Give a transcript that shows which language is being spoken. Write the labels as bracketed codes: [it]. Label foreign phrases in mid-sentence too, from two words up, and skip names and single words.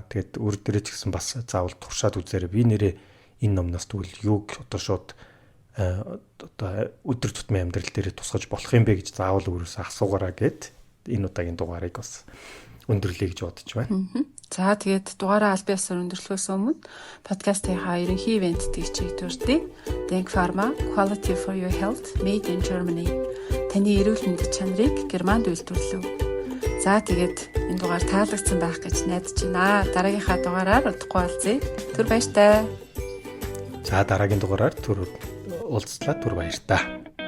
[mn] Тэгээд өөр дээрээ ч гэсэн бас заавал туршаад үзээрэй. Би нэрээ энэ номноос тэгвэл юуг одоо шууд одоо өдөр тутмын амьдрал дээрээ тусгаж болох юм бэ гэж заавал өөрөөсөө асуугаараа гэд энэ удаагийн дугаарыг бас өндөрлөе гэж бодож байна. За тэгээд дугаараа аль биесээр өндөрлөхөөс өмнө подкастынхаа ерөнхий ивент тэгчийг дурдъя. [en] Denk Pharma Quality for Your Health Made in Germany. [mn] Таны эрүүл мэндийн чанарыг Германд үйлдвэрлэв. За тэгээд энэ дугаар таалагдсан байх гэж найдаж байна. Дараагийнхаа дугаараар удахгүй уулзъя. Түр баяртай. За дараагийн дугаараар түр уулзлаа, түр баяртай.